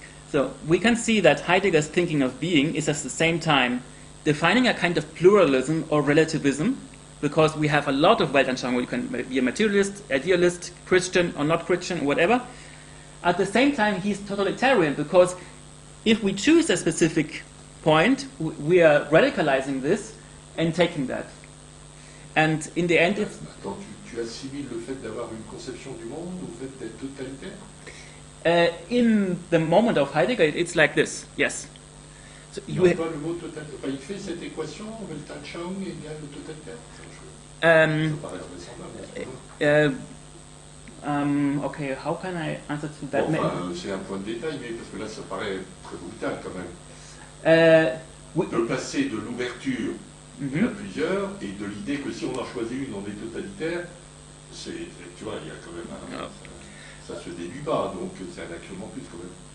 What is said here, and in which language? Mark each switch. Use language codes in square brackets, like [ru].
[en] So we can see that Heidegger's thinking of being is at the same time defining a kind of pluralism or relativism, because we have a lot of Weltanschauung. You can be a materialist, idealist, Christian or not Christian, whatever. At the same time, he's totalitarian, because if we choose a specific point, we are radicalizing this and taking that. And in the end, it's... [fr] Attends, tu assimiles le fait d'avoir une conception du monde au fait d'être totalitaire? [en] In the moment of Heidegger, it's like this, yes. So [fr] Il n'a pas le mot totalitaire. Enfin, il fait cette équation, Weltanschauung égale le totalitaire. Ça paraît vraisemblable. [en] Okay, how can I answer to that? [fr] Bon, enfin, c'est un point de détail, mais parce que là, ça paraît très brutal quand même. De passer de l'ouverture à plusieurs et de l'idée que si on en choisit une, on est totalitaire, tu vois, il y a quand même ça se déduit pas, donc c'est un axiome en plus quand même.